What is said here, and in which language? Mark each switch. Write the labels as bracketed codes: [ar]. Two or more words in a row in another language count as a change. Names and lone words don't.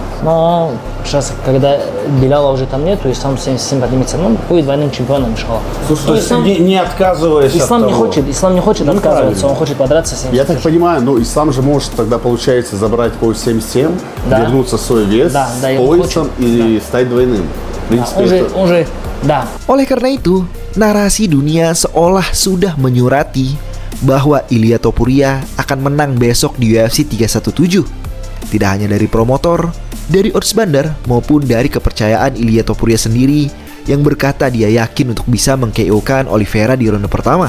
[ru] Но сейчас, когда Белала уже там нету, Ислам 77 поднимется, будет двойным чемпионом, иншаллах. Слушай, Ислам, не отказываясь Ислам от не того. хочет, Ислам не хочет отказываться, он хочет подраться 70. Я так понимаю, Ислам же может тогда, получается, забрать пояс 77, вернуться в свой вес с поясом и стать двойным. В принципе, [id] Oleh karena itu, narasi dunia seolah sudah menyurati bahwa Ilia Topuria akan menang besok di UFC 317. Tidak hanya dari promotor, dari odds bandar, maupun dari kepercayaan Ilia Topuria sendiri yang berkata dia yakin untuk bisa meng-KO-kan Oliveira di ronde pertama.